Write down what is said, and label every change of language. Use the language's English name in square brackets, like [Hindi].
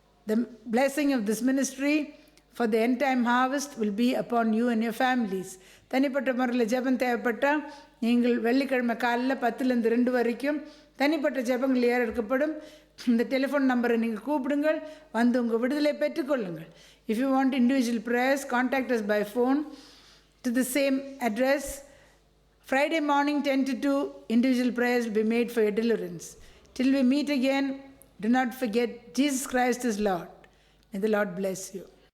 [English] The blessing of this ministry for the end time harvest will be upon you and your families. [Tamil] தனிப்பட்ட முறையில் ஜெபம் தேவைப்பட்டால் நீங்கள் வெள்ளிக்கிழமை காலையில் 10லேருந்து 2 வரைக்கும் தனிப்பட்ட ஜெபங்கள் ஏறெடுக்கப்படும். இந்த டெலிஃபோன் நம்பரை நீங்கள் கூப்பிடுங்கள், உங்கள் விடுதலை பெற்றுக்கொள்ளுங்கள். [English] If you want individual prayers, contact us by phone to the same address. Friday morning 10 to 2, individual prayers will be made for your deliverance. Till we meet again, do not forget Jesus Christ is Lord. May the Lord bless you.